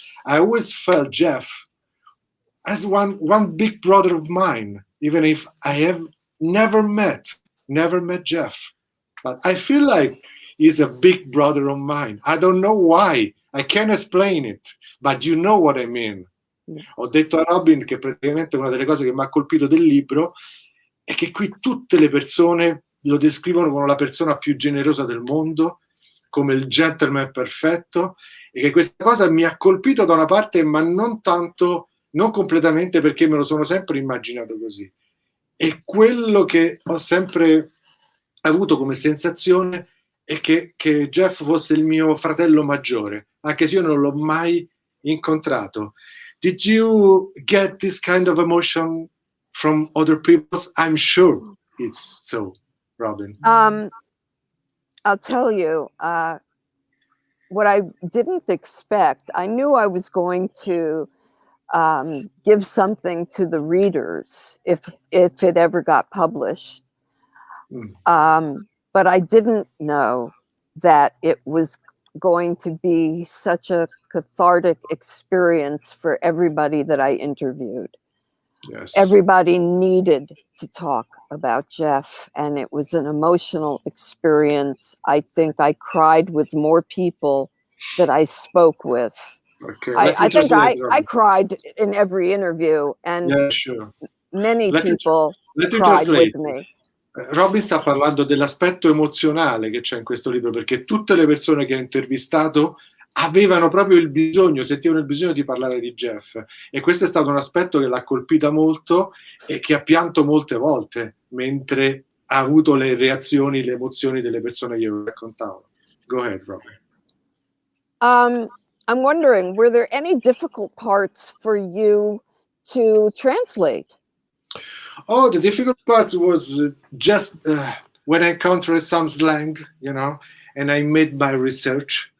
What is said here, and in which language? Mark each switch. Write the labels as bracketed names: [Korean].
[English] I always felt Jeff as one big brother of mine, even if I have never met Jeff. But I feel like he's a big brother of mine. I don't know why. I can't explain it, but you know what I mean. [Italian] Ho detto a Robyn che praticamente una delle cose che mi ha colpito del libro è che qui tutte le persone lo descrivono come la persona più generosa del mondo, come il gentleman perfetto, e che questa cosa mi ha colpito da una parte, ma non completamente, perché me lo sono sempre immaginato così. E quello che ho sempre avuto come sensazione è che Jeff fosse il mio fratello maggiore, anche se io non l'ho mai incontrato. [English] Did you get this kind of emotion from other people? I'm sure it's so. Robyn? I'll tell you, what I didn't expect, I knew I was going to give something to the readers if it ever got published. But I didn't know that it was going to be such a cathartic experience for everybody that I interviewed. Yes. Everybody needed to talk about Jeff, and it was an emotional experience. I think I cried with more people that I spoke with. Okay. I think I cried in every interview, and yeah, sure. many people cried with me. [Italian] Robyn sta parlando dell'aspetto emozionale che c'è in questo libro, perché tutte le persone che ha intervistato avevano proprio sentivano il bisogno di parlare di Jeff, e questo è stato un aspetto che l'ha colpita molto e che ha pianto molte volte mentre ha avuto le reazioni, le emozioni delle persone che lo raccontavano. [English] Go ahead, Robyn. I'm wondering, were there any difficult parts for you to translate? Oh, the difficult part was just when I encountered some slang, and I made my research.